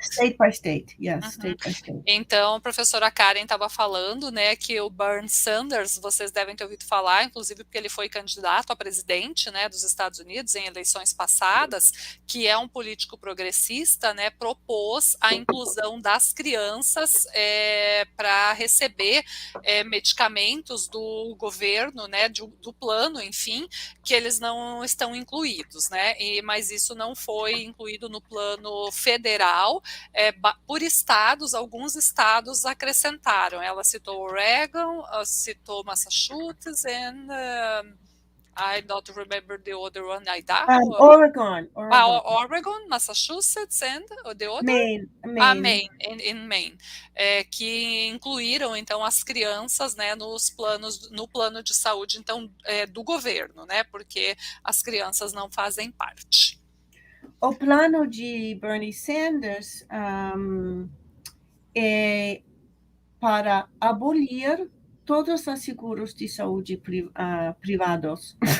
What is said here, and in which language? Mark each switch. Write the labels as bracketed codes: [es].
[en] State by state, yes, state by state. [pt] Então, a professora Karen estava falando, né, que o Bernie Sanders, vocês devem ter ouvido falar, inclusive porque ele foi candidato a presidente, né, dos Estados Unidos em eleições passadas, que é um político progressista, né, propôs a inclusão das crianças para receber medicamentos do governo, né, do plano, enfim, que eles não estão incluídos, né, mas isso não foi incluído no plano nível federal, por estados, alguns estados acrescentaram. Ela citou Oregon, citou Massachusetts, [en] and I don't remember the other one, Idaho? Oregon. Oregon, Massachusetts, and the other? Maine. [pt] Maine, [en] in Maine, [pt] que incluíram, então, as crianças, né, no plano de saúde, então, do governo, né, porque as crianças não fazem parte. O plano de Bernie Sanders é para abolir todos os seguros de saúde privados.